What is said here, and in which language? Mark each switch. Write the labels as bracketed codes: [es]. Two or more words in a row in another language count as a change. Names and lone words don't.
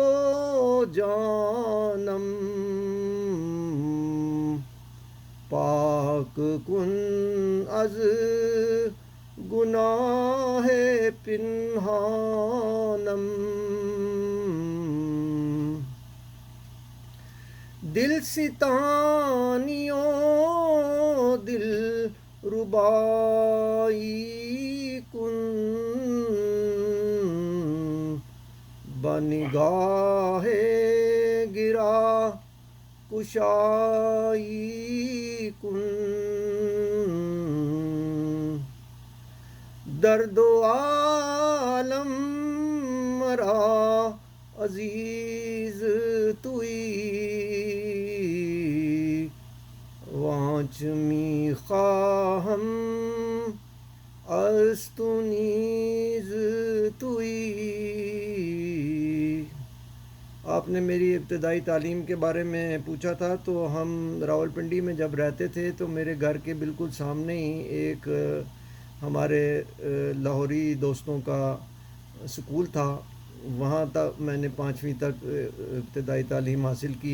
[fa] جانم، پاک کن از گناه پنهانم، دلستانی و دلربایی کن, بنگاهی گره کشائی کن درد و عالم مرا عزیز تویی وانچ می خواهم از تو نیز تویی. [ur] آپ نے میری ابتدائی تعلیم کے بارے میں پوچھا تھا. تو ہم راولپنڈی میں جب رہتے تھے تو میرے گھر کے بالکل سامنے ہی ایک ہمارے لاہوری دوستوں کا سکول تھا. وہاں تک میں نے 5ویں تک ابتدائی تعلیم حاصل کی.